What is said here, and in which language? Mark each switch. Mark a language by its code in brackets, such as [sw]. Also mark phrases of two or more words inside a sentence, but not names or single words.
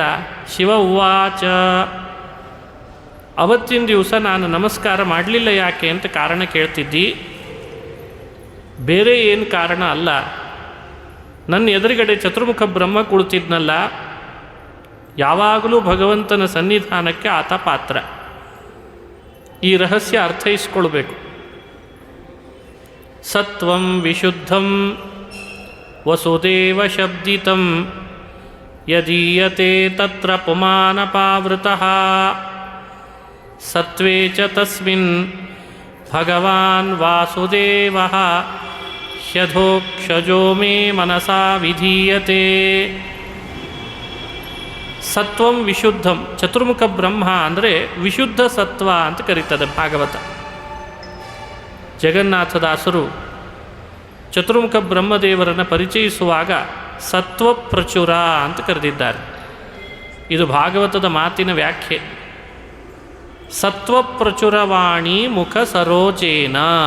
[sa] ಶಿವ ಉವಾಚ, [kn] ಅವತ್ತಿನ ದಿವಸ ನಾನು ನಮಸ್ಕಾರ ಮಾಡಲಿಲ್ಲ ಯಾಕೆ ಅಂತ ಕಾರಣ ಕೇಳ್ತಿದ್ದಿ. ಬೇರೆ ಏನು ಕಾರಣ ಅಲ್ಲ, ನನ್ನ ಎದುರುಗಡೆ ಚತುರ್ಮುಖ ಬ್ರಹ್ಮ ಕುಳಿತಿದ್ನಲ್ಲ, ಯಾವಾಗಲೂ ಭಗವಂತನ ಸನ್ನಿಧಾನಕ್ಕೆ ಆತ ಪಾತ್ರ. ಈ ರಹಸ್ಯ ಅರ್ಥೈಸ್ಕೊಳ್ಬೇಕು. [sa] ಸತ್ವಂ ವಿಶುದ್ಧಂ ವಸುದೇವ ಶಬ್ದಿತಂ ಯದೀಯತೆ ತತ್ರ ಪುಮಾನಪಾವೃತಃ ಸತ್ವೇ ಚ ತಸ್ಮಿನ್ ಭಗವಾನ್ ವಾಸುದೇವಃ ಹ್ಯಧೋಕ್ಷಜೋ ಮೇ ಮನಸಾ ವಿಧೀಯತೆ. ಸತ್ವಂ ವಿಶುದ್ಧಂ, [kn] ಚತುರ್ಮುಖ ಬ್ರಹ್ಮ ಅಂದರೆ ವಿಶುದ್ಧ ಸತ್ವ ಅಂತ ಕರೀತದೆ ಭಾಗವತ. ಜಗನ್ನಾಥದಾಸರು ಚತುರ್ಮುಖ ಬ್ರಹ್ಮದೇವರನ್ನು ಪರಿಚಯಿಸುವಾಗ ಸತ್ವಪ್ರಚುರ ಅಂತ ಕರೆದಿದ್ದಾರೆ. ಇದು ಭಾಗವತದ ಮಾತಿನ ವ್ಯಾಖ್ಯೆ. ಸತ್ವಪ್ರಚುರವಾಣಿ ಮುಖ ಸರೋಜೇನ.